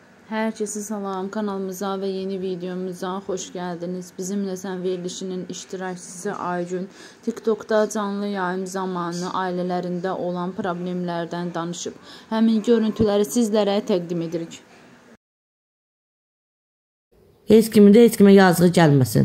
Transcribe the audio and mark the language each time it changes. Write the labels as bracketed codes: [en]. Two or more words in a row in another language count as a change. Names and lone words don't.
[tr] Herkese salam, kanalımıza ve yeni videomuza hoş geldiniz. [az] Bizimle Sen verilişinin iştirakçısı Aygün TikTok'ta canlı yayım zamanı ailələrində olan problemlərdən danışıb. Həmin görüntüləri sizlərə təqdim edirik. Heç kimin də heç kimə yazığı gəlməsin.